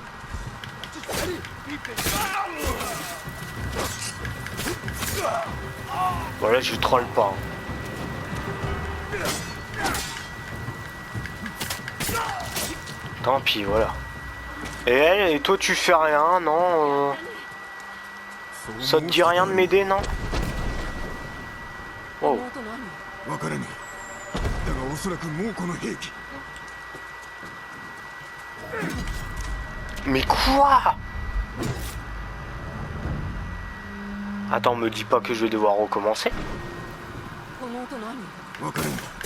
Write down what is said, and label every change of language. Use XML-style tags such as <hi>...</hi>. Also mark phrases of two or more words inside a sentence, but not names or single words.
<fr>Voilà, je troll pas. Tant pis, voilà. Et elle, et toi tu fais rien, non Ça te dit rien de m'aider, non? Oh.</fr> <ja>わからねえ。だがおそらくもうこの兵器。</ja> <fr>Mais quoi? Attends, me dis pas que je vais devoir recommencer.</fr> <ja>この音何？わからねえ。</ja>